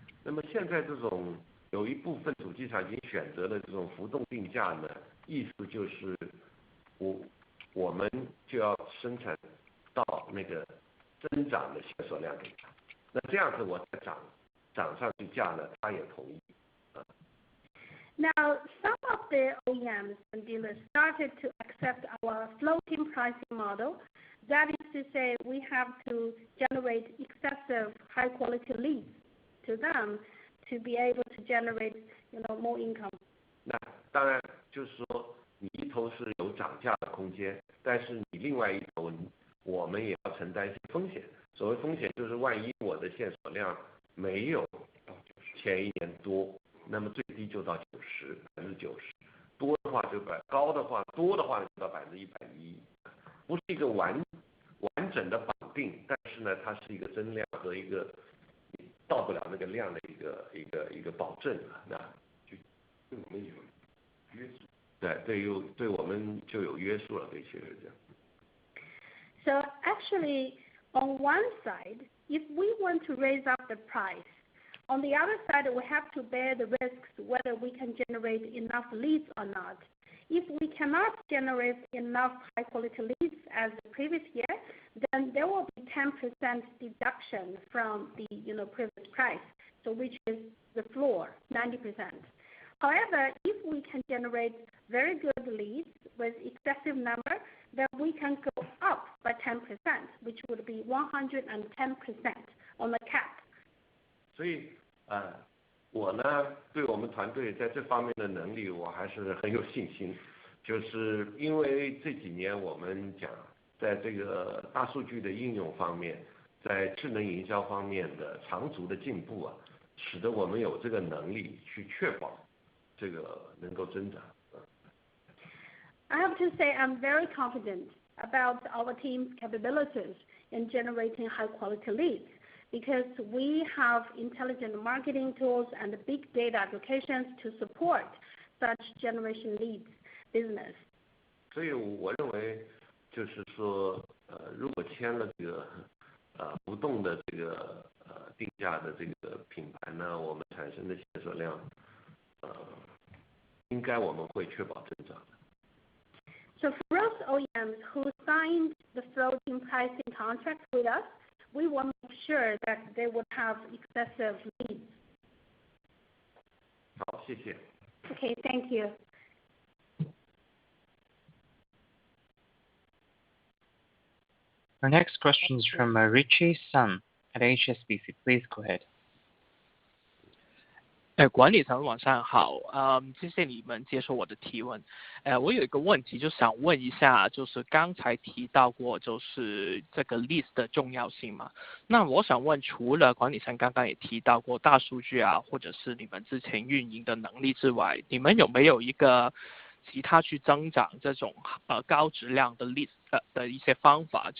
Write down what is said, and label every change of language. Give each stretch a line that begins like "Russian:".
Chinese: 那么现在这种有一部分主机厂已经选择了这种浮动定价呢，意思就是我们就要生产到那个增长的销售量给他，那这样子我再涨上去价呢，他也同意。
English: Now, some of the OEMs and dealers started to accept our floating pricing model. That is to say, we have to generate excessive high-quality leads to them to be able to generate, more income.
Chinese: 那当然就是说，你一头是有涨价的空间，但是你另外一头，我们也要承担一些风险。所谓风险就是，万一我的线索量没有前一年多。那么最低就到90%，90%，多的话就高的话多的话就到110%，不是一个完整的绑定，但是呢，它是一个增量和一个到不了那个量的一个保证啊，那就对我们有约束，对我们就有约束了，对，确实这样。
English: So actually, on one side, if we want to raise up the price.On the other side, we have to bear the risks whether we can generate enough leads or not. If we cannot generate enough high-quality leads as the previous year, then there will be 10% deduction from the previous price, so which is the floor, 90%. However, if we can generate very good leads with excessive number, then we can go up by 10%, which would be 110% on the cap.
Chinese: 所以我呢对我们团队在这方面的能力我还是很有信心，就是因为这几年我们讲在这个大数据的应用方面，在智能营销方面的长足的进步啊，使得我们有这个能力去确保这个能够增长。
English: I have to say I'm very confident about our team's capabilities in generating high-quality leads.Because we have intelligent marketing tools and big data applications to support such generation leads business.
Chinese: 所以我认为，就是说，如果签了这个不动的这个定价的这个品牌呢，我们产生的线索量，应该我们会确保增长的。
English: So for those OEMs who signed the floating pricing contract with us.We want to make sure that they would have excessive leads.
Chinese: 好，谢谢。
English: Okay, thank you. Our next question is from Richie Sun at HSBC. Please go ahead.
Chinese: 管理层晚上好，谢谢你们接受我的提问。我有一个问题就想问一下，就是刚才提到过就是这个 list 的重要性嘛，那我想问，除了管理层刚刚也提到过大数据啊，或者是你们之前运营的能力之外，你们有没有一个其他去增长这种高质量的 list 的一些方法？